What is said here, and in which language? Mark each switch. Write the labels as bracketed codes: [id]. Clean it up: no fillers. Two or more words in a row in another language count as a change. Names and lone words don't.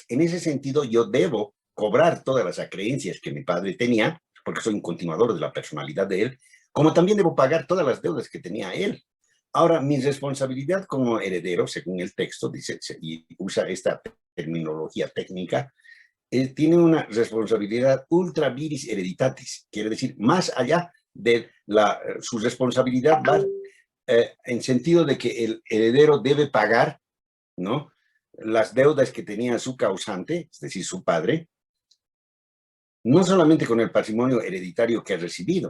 [es] En ese sentido, yo debo cobrar todas las acreencias que mi padre tenía, porque soy un continuador de la personalidad de él, como también debo pagar todas las deudas que tenía él. Ahora, mi responsabilidad como heredero, según el texto, dice, y usa esta terminología técnica, tiene una responsabilidad [la] ultra viris hereditatis, [es] quiere decir, más allá de su responsabilidad va en sentido de que el heredero debe pagar, ¿no?, las deudas que tenía su causante, es decir, su padre, no solamente con el patrimonio hereditario que ha recibido.